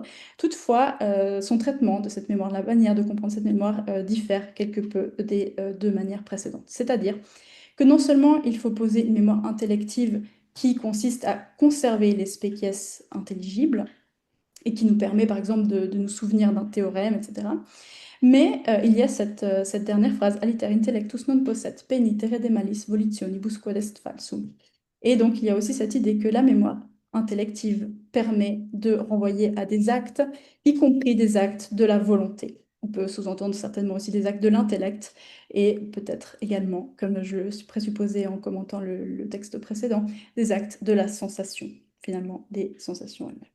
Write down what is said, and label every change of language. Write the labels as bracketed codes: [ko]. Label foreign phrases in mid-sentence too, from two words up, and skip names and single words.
[fr] Toutefois, son traitement de cette mémoire, la manière de comprendre cette mémoire, diffère quelque peu des deux manières précédentes. C'est-à-dire que non seulement il faut poser une mémoire intellective qui consiste à conserver les spéciès intelligibles, et qui nous permet par exemple de nous souvenir d'un théorème, etc. Mais il y a cette dernière phrase, [la] aliter intellectus non posset, penitere de malis volitionibus quod est falsum. [fr] Et donc il y a aussi cette idée que la mémoire intellective permet de renvoyer à des actes, y compris des actes de la volonté. On peut sous-entendre certainement aussi des actes de l'intellect et peut-être également, comme je le présupposais en commentant le texte précédent, des actes de la sensation, finalement des sensations elles-mêmes.